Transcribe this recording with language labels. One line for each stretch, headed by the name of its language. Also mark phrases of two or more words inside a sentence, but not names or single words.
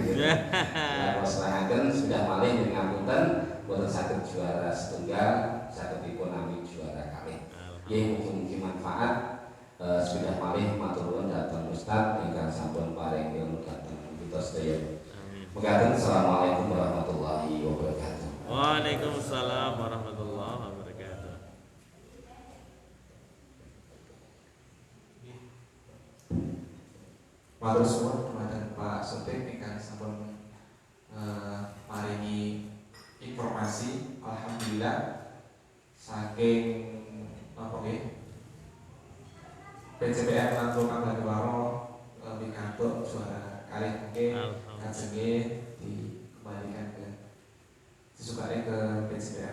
Javanese: Kula serahaken sudah malih nyuwun ngapunten boten saged juara setunggal saged dipun nami juara kalih. Nggih mugi-mugi manfaat. Sudah malih matur nuwun dhateng Ustaz ingkang sampun paring ilmu dhateng kita sedaya.
Arabic: Mekaten السلام عليكم ورحمة الله وبركاته. وعليكم السلام ورحمة الله وبركاته.
Javanese: Matur suwun dumateng Pak Sodik ingkang sampun maringi informasi. Alhamdulillah saking napa nggih PJPN lan Program Badiwaro pikantuk juara kalih nggih kajenge
Indonesian: dikembalikan ke
Javanese: disukani ke PJPN.